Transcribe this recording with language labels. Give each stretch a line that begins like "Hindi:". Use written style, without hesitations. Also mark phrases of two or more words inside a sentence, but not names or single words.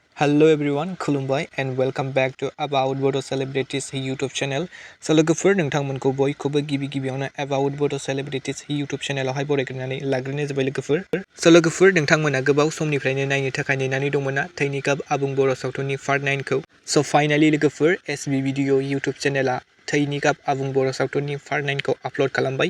English: Hello everyone, खुलुमबाय and welcome back to About Bodo Celebrities YouTube channel.
Bodo: So लोगोफोर नोंथांमोनखौ बयखौबो गिबियावनो About Bodo Celebrities YouTube channelआवहाय बरायग्रोनानै लाग्रोनाय जाबाय लोगोफोर. So लोगोफोर नोंथांमोना गोबाव समनिफ्रायनो नायनो थाखाय नेनानै दंमोन ना TWINI GAB आबुं बर' सावथुननि पार्ट 9 खौ. So finally लोगोफोर SB Video YouTube channelआ TWINI GAB आबुं बर' सावथुननि पार्ट 9 खौ आपल'ड खालामबाय.